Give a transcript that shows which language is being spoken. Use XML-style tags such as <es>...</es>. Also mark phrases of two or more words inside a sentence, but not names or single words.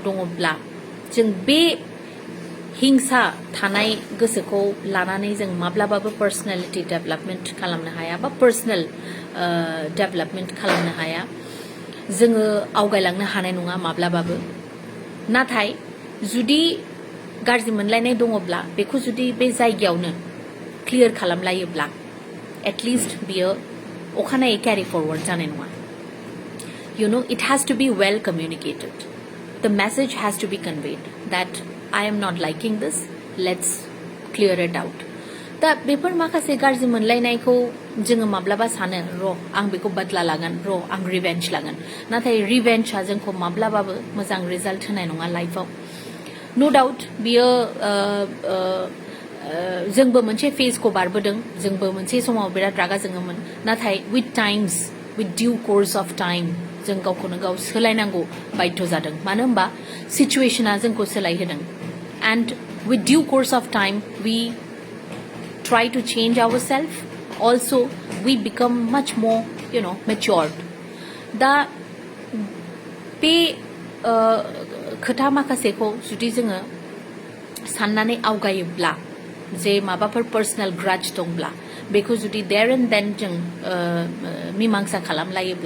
<brx>दङब्ला जों बे हिंसा थानाय गोसोखौ लानानै जों माब्लाबाबो</brx> <en>personality development</en> <brx>खालामनो हाया बा</brx> <en>personal development</en> <brx>खालामनो हाया जोङो आवगायलांनो हानाय नङा माब्लाबाबो नाथाय जुदि गाज्रि मोनलायनाय दङब्ला बेखौ जुदि बे जायगायावनो क्लियार खालामलायोब्ला एटलिस्ट बियो अखानायै</brx> <en>carry forward</en> <brx>जानाय नङा</brx> <en>it has to be well communicated the message has to be conveyed that I am not liking this let's clear it out</en> <brx>दा बेफोर माखासे गाज्रि मोनलायनायखौ जोङो माब्लाबा सानो र' आं बेखौ बदला लागोन र' आं रिवेन्ज लागोन नाथाय रिवेन्जआ जोंखौ माब्लाबाबो मोजां रिजाल्ट होनाय नङा लाइफआव</brx> <en>no doubt</en> <brx>बियो जोंबो मोनसे फेजखौ बारबोदों जोंबो मोनसे समाव बिराद रागा जोङोमोन नाथाय</brx> <en>with due course of time</en> <brx>जों गावखौनो गाव सोलायनांगौ बाध्य जादों मानो होनबा सिचुएशना जोंखौ सोलायहोदों and</brx> <en>with due course of time we try to change ourselves also we become much more matured</en> <brx>दा बे खोथा माखासेखौ जुदि जोङो साननानै आवगायोब्ला जे माबाफोर</brx> <en>personal grudge</en> <brx>दंब्ला बेखौ जुदि</brx> <en>there and then</en> <brx>जों मीमांसा खालामलायोब्ला</brx>